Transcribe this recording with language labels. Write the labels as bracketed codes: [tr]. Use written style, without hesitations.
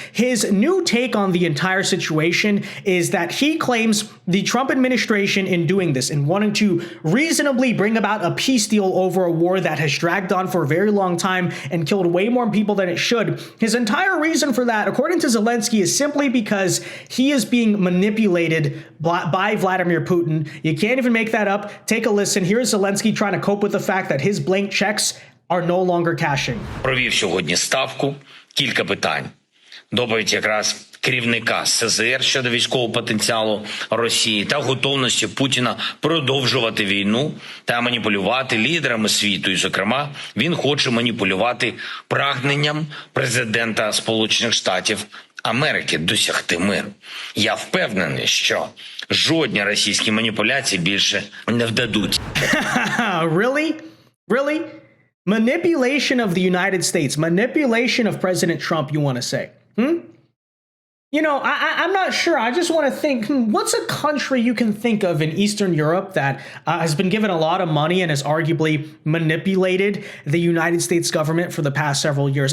[en] His new take on the entire situation is that he claims the Trump administration in doing this and wanting to reasonably bring about a peace deal over a war that has dragged on for a very long time and killed way more people than it should. His entire reason for that, according to Zelensky, is simply because he is being manipulated by Vladimir Putin. You can't even make that up. Take a listen. Here's Zelensky trying to cope with the fact that his blank checks are no longer cashing. [uk] Провів сьогодні ставку, кілька питань. Доповідь якраз керівника СЗР щодо військового потенціалу Росії та готовності Путіна продовжувати війну та маніпулювати лідерами світу. І, зокрема, він хоче маніпулювати прагненням президента Сполучених Штатів Америки досягти миру. Я впевнений, що жодні російські маніпуляції більше не вдадуть. [en] Really? Really? Manipulation of the United States, manipulation of President Trump, you want to say? You know, I'm not sure. I just want to think, what's a country you can think of in Eastern Europe that has been given a lot of money and has arguably manipulated the United States government for the past several years?